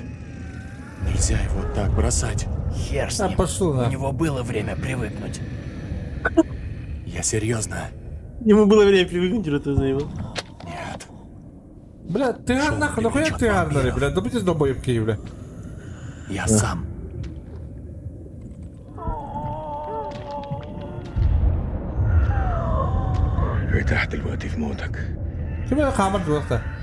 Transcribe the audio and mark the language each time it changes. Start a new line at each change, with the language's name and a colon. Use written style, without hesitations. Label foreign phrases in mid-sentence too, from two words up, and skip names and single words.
Russian: Нельзя его так бросать. Хер с ним. У него было время привыкнуть. Я серьезно. Ему было время привыкнуть, что ты заявил. Нет. Бля, ты нахуй, нахуя ты арнери, бля? Добитесь до боевки, бля. Я сам.
Arabic: ارتحت دلوقتي في موتك. شو بدك عملت وقتها؟